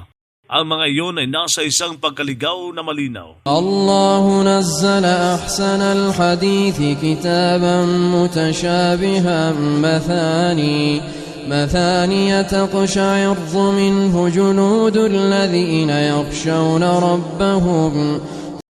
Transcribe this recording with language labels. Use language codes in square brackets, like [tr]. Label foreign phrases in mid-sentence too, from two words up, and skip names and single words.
[tl] Ang mga iyon ay nasa isang pagkaligaw na malinaw. [ar] الله نزل أحسن الحديث كتابا متشابها مثانية تقشعر منه جلود الذين يخشون ربهم